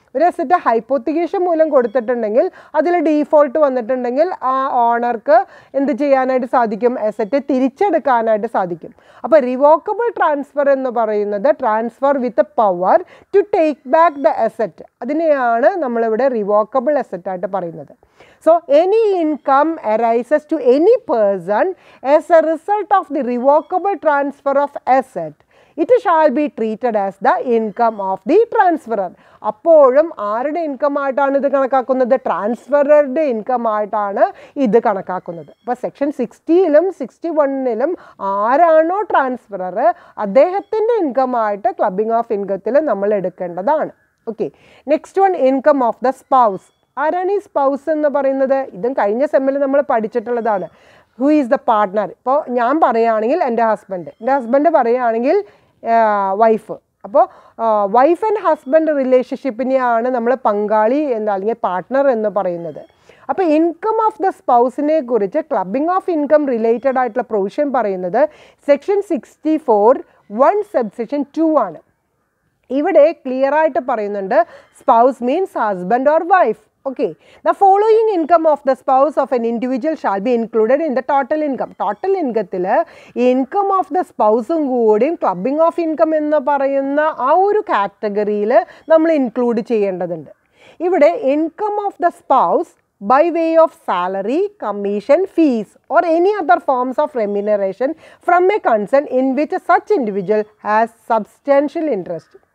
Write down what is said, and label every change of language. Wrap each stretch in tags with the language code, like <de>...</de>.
<ml>ഒരു asset hypothecation മൂലം കൊടുത്തിട്ടുണ്ടെങ്കിൽ അതിൽ ഡീഫോൾട്ട് വന്നിട്ടുണ്ടെങ്കിൽ ആ ഓണർക്ക് എന്ത് ചെയ്യാനായിട്ട് സാധിക്കും? അസറ്റ് തിരിച്ചെടുക്കാനായിട്ട് സാധിക്കും. അപ്പോൾ റിവോക്കബിൾ ട്രാൻസ്ഫർ എന്ന് പറയുന്നത്</ml> <en>transfer with power to take back the asset,</en> <ml>അതിനെയാണ് നമ്മളിവിടെ റിവോക്കബിൾ അസറ്റായിട്ട് പറയുന്നത്.</ml> <en>So any income arises to any person as a result of the revocable transfer of asset, it shall be treated as the income of the transferor.</en> <ml>അപ്പോഴും ആരുടെ income ആയിട്ടാണ് ഇത് കണക്കാക്കുന്നത്? ട്രാൻസ്ഫററുടെ income ആയിട്ടാണ് ഇത് കണക്കാക്കുന്നത്. അപ്പോൾ സെക്ഷൻ 60ലും 61ലും ആരാണോ ട്രാൻസ്ഫറർ അദ്ദേഹത്തിൻ്റെ ഇൻകം ആയിട്ട് ക്ലബിംഗ് ഓഫ് ഇൻകത്തിൽ നമ്മൾ എടുക്കേണ്ടതാണ്.</ml> <en>Okay, next one income of the spouse.</en> <ml>ആരാണ് ഈ സ്പൗസ് എന്ന് പറയുന്നത്? ഇതും കഴിഞ്ഞ സെമ്മിൽ നമ്മൾ പഠിച്ചിട്ടുള്ളതാണ്.</ml> <en>Who is the partner?</en> <ml>ഇപ്പോൾ ഞാൻ പറയുകയാണെങ്കിൽ എൻ്റെ ഹസ്ബൻഡ് പറയുകയാണെങ്കിൽ വൈഫ്. അപ്പോൾ വൈഫ് ആൻഡ് ഹസ്ബൻഡ് റിലേഷൻഷിപ്പിനെയാണ് നമ്മൾ പങ്കാളി എന്ന് അല്ലെങ്കിൽ പാർട്ട്ണർ എന്ന് പറയുന്നത്. അപ്പോൾ ഇൻകം ഓഫ് ദ സ്പൗസിനെ കുറിച്ച് ക്ലബിംഗ് ഓഫ് ഇൻകം റിലേറ്റഡ് ആയിട്ടുള്ള പ്രൊവിഷൻ പറയുന്നത് സെക്ഷൻ 64(1) സബ്സെക്ഷൻ 2 ആണ്. ഇവിടെ ക്ലിയർ ആയിട്ട് പറയുന്നുണ്ട്</ml> <en>Spouse means husband or wife. Okay, the following income of the spouse of an individual shall be included in the total income. Total income income of the spouse</en> <ml>കൂടിയും clubbing of income എന്ന് പറയുന്ന ആ ഒരു കാറ്റഗറിയിൽ നമ്മൾ include ചെയ്യേണ്ടതുണ്ട്.</ml> <en>ഇവിടെ income of the spouse by way of salary, commission, fees or any other forms of remuneration from a concern in which such individual has substantial interest.</en>